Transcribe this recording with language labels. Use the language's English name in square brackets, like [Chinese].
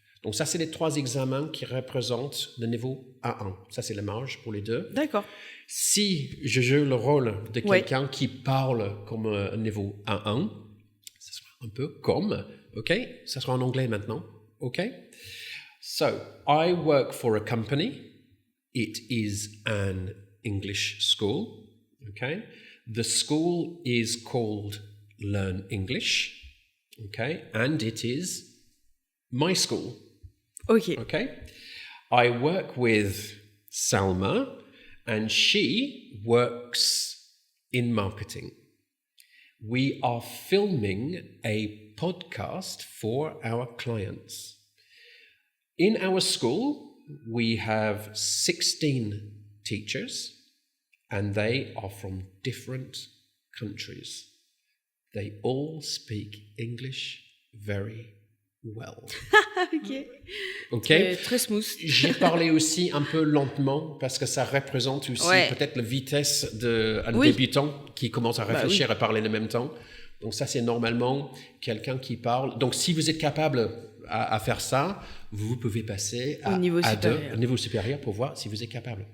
[French] Donc ça, c'est les 3 examens qui représentent le niveau A1. Ça, c'est la marge pour les deux. D'accord. Si je joue le rôle de quelqu'un qui parle comme un niveau A1, ça sera un peu comme, OK, ça sera en anglais maintenant, OK? [English] So, I work for a company. It is an English school, OK? The school is called Learn English, OK? And it is my school. Okay. Okay. I work with Salma and she works in marketing. We are filming a podcast for our clients. In our school, we have 16 teachers and they are from different countries. They all speak English very well. Ok. OK. [French] Très smooth. J'ai parlé aussi un peu lentement parce que ça représente aussi peut-être la vitesse d'un débutant qui commence à réfléchir et parler en même temps. Donc ça, c'est normalement quelqu'un qui parle. Donc si vous êtes capable à faire ça, vous pouvez passer au niveau supérieur pour voir si vous êtes capable.